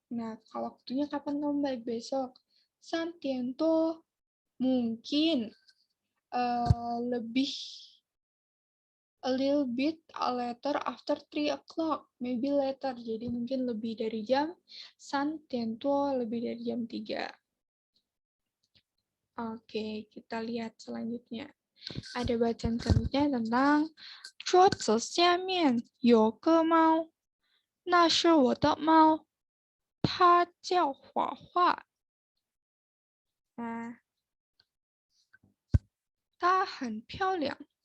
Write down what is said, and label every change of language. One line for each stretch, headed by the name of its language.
Indonesian: Nah, waktunya kapan kamu balik besok?
English: 3点多 mungkin lebih a little bit later after 3 o'clock, maybe later.
Indonesian: Jadi mungkin lebih dari jam 3点多, lebih dari jam 3. Oke, kita lihat selanjutnya.
Chinese: Ada bacaan selanjutnya tentang 桌子下面有个猫，那是我的猫，它叫画画。 Nah, 它很漂亮。